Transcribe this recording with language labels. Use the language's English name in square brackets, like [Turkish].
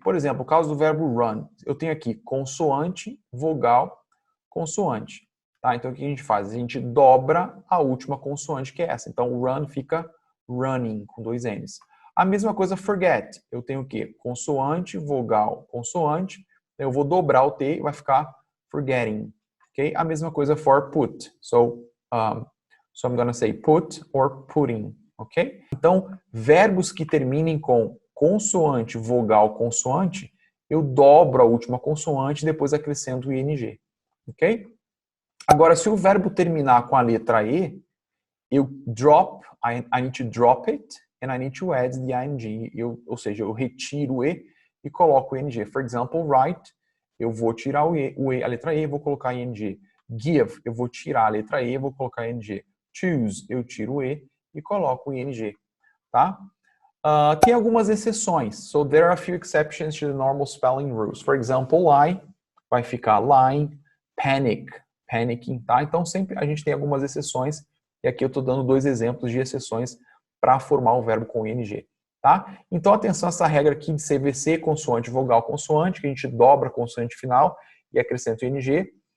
[Portuguese] Por exemplo, o caso do verbo run, eu tenho aqui consoante, vogal, consoante. Tá? Então, o que a gente faz? A gente dobra a última consoante, que é essa. Então, o run fica running, com 2 N's. A mesma coisa forget. Eu tenho o quê? Consoante, vogal, consoante. Eu vou dobrar o T e vai ficar forgetting. Okay? A mesma coisa for put. [English] So I'm going to say put or putting. Ok? [Portuguese] Então, verbos que terminem com consoante, vogal, consoante, eu dobro a última consoante e depois acrescento o ing. Ok? Agora, se o verbo terminar com a letra E, [English] eu drop, I need to drop it, and I need to add the ing. [Portuguese] Ou seja, eu retiro o e e coloco o ing. [English] For example, [Portuguese] write, eu vou tirar a letra e e vou colocar ing. Give, eu vou tirar a letra e e vou colocar ing. Choose, eu tiro o e e coloco o ing. Tá? Tem algumas exceções. [English] So there are a few exceptions to the normal spelling rules. For example, lie [Portuguese] vai ficar [English] lying, panic, panicking, tá? [Portuguese] Então sempre a gente tem algumas exceções e aqui eu estou dando 2 exemplos de exceções para formar o verbo com ing, tá? Então atenção a essa regra aqui de CVC, consoante, vogal, consoante, que a gente dobra a consoante final e acrescenta o ing.